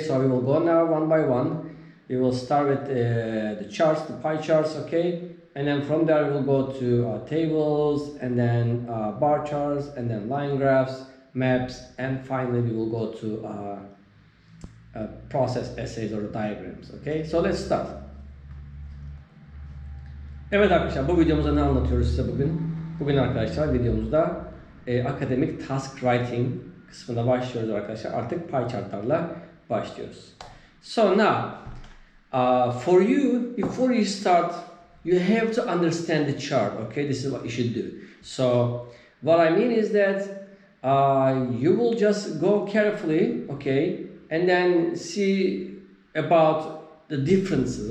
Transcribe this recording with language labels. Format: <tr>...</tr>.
<en>So we will go now one by one. We will start with the charts, the pie charts, okay? And then from there we will go to tables, and then bar charts, and then line graphs, maps, and finally we will go to process essays or diagrams, okay? So let's start.</en> <tr>Evet arkadaşlar, bu videomuzda ne anlatıyoruz size bugün? Bugün arkadaşlar videomuzda akademik task writing kısmına başlıyoruz arkadaşlar. Artık pie chartlarla başlıyoruz.</tr> <en>So now, for you, before you start, you have to understand the chart. Okay, this is what you should do. So what I mean is that you will just go carefully, okay, and then see about the differences.</en>